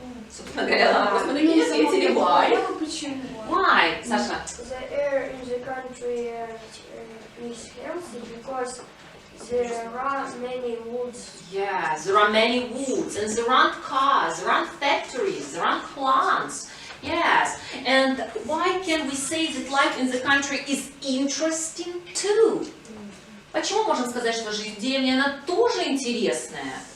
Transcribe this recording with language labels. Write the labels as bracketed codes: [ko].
[ru] Собственно говоря, на вопрос мы такие ответили. [en] Why? Why, Саша? The air in the country is healthy because there are many woods. Yeah, there are many woods and there aren't cars, there aren't factories, there aren't plants. Yes, and why can we say that life in the country is interesting too? [ru] Почему можем сказать, что жизнь в деревне, она тоже интересная?